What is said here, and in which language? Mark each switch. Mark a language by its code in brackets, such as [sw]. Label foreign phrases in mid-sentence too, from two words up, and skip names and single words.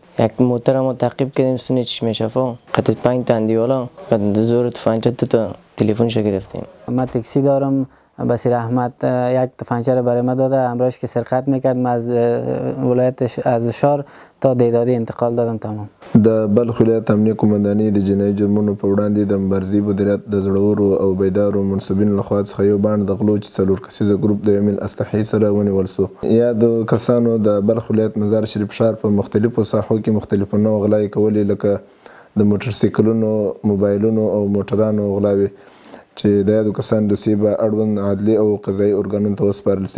[fa] یک موتر ما تعقیب کردیم سونی چی میشه قطعه 5 تا اندیوالا بعد زور تفنگچه تا تلفنش گرفتیم. من تاکسی دارم، بصیر احمد یک تفنگچه رو برای ما داده، همراهش که سرقت میکرد، من از ولایت از شهر تا دیدادی انتقال دادم. تمام. [ps] د بلخ ولایت امنیه قومندانۍ د جنایي جرمونو په وړاندې د مبارزې مدیریت د زړورو او بیدارو منصبینو لخوا څخه یو بانډ د غلو چې 4 کسیزه ګروپ د 1 میل اسلحې سره ونیول سو. یادو کسانو د بلخ ولایت مزار شریف ښار په مختلفو ساحو کې مختلفو نوع غلاوې کولې، لکه د موټرسایکلونو، موبایلونو او موټرانو غلاوې چې د یادو کسانو دوسیې به اړوند عدلي او قضایي ارګانونو ته وسپارل سي.